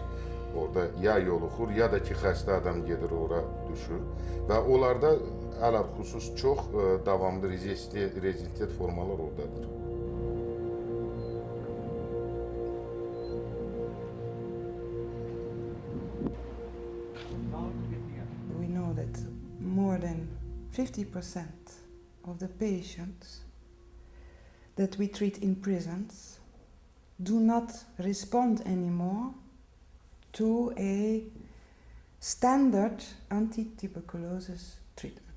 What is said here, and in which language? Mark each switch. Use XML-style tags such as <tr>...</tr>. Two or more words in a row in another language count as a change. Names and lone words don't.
<az>Orada ya yoluxur, ya da ki, xəstə adam gedir ora düşür və onlarda ələlxüsus çox davamlı rezistent formalar oradadır.</az> <en>We know that more than 50% of the patients that we treat in prisons do not respond anymore to a standard anti-tuberculosis treatment.</en>